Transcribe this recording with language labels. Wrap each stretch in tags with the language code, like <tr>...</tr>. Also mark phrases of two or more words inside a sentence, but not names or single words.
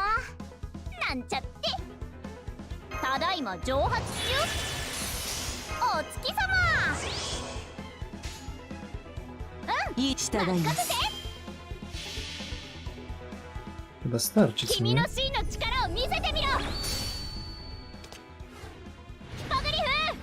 <ja>なんちゃって。ただいま蒸発中。お月様。いい従います。</ja> <pl>Chyba starczy, co</pl> <ja>君</ja> <pl>nie?</pl> <ja>の真の力を見せてみろ。ポグリフ。</ja>